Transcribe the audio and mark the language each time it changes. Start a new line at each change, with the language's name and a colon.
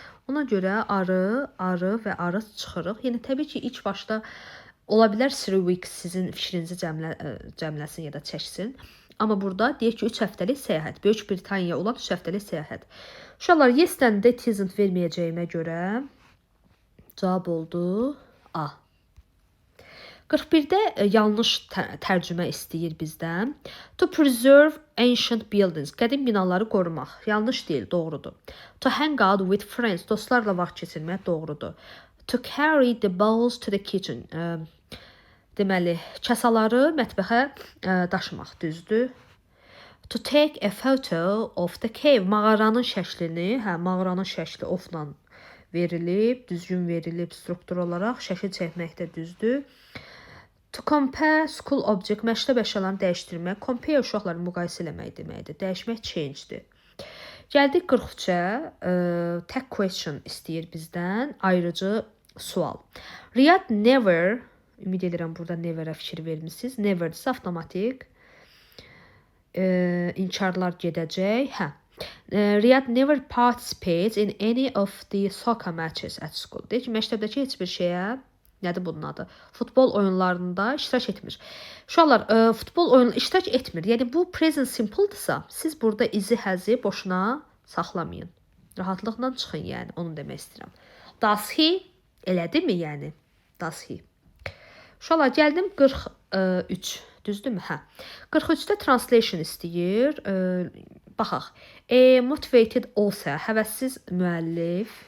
Azerbaijani: Ona görə arı və arı çıxırıq. Yəni təbii ki, ilk başda ola bilər 3 weeks sizin fikrinizi cəmləsin ya da çəksin. Amma burada deyək ki, 3 həftəlik səyahət. Böyük Britaniya olan 3 həftəlik səyahət. Uşaqlar, yes-dən də isn't verməyəcəyimə görə cavab oldu A. 41-də yanlış tərcümə istəyir bizdən.
English: To preserve ancient buildings.
Azerbaijani: Qədim binaları qorumaq. Yanlış deyil, doğrudur.
English: To hang out with friends.
Azerbaijani: Dostlarla vaxt keçirmək doğrudur.
English: To carry the bowls to the kitchen.
Azerbaijani: Deməli, kasaları mətbəxə daşımaq düzdür.
English: To take a photo of the cave.
Azerbaijani: Mağaranın şəklini, mağaranın şəkli ofla verilib, düzgün verilib struktur olaraq şəkil çəkməkdə düzdür.
English: To compare school object,
Azerbaijani: məktəb əşyalarını dəyişdirmək. Compare uşaqları müqayisə eləmək deməkdir. Dəyişmək change'dir. Gəldik 43-ə. Tag question istəyir bizdən. Ayrıcı sual. Riyad never, ümid edirəm burada never'ə fikir vermişsiniz. Never'dirsə avtomatik inkarlar gedəcək.
English: Riyad never participates in any of the soccer matches at school.
Azerbaijani: Deyək ki, məktəbdəki heç bir şeyə, nədir bunun adı? Futbol oyunlarında iştirak etmir. Uşaqlar, futbol oyununda iştirak etmir. Yəni bu present simple'dırsa, siz burada izi həzi boşuna saxlamayın. Rahatlıqla çıxın, yəni onu demək istəyirəm.
English: Does he?
Azerbaijani: Elədimi yəni? Does he? Uşaqlar, gəldim 43. Düzdürmü? 43-də translation istəyir. Baxaq. Motivated olsa, həvəssiz müəllif.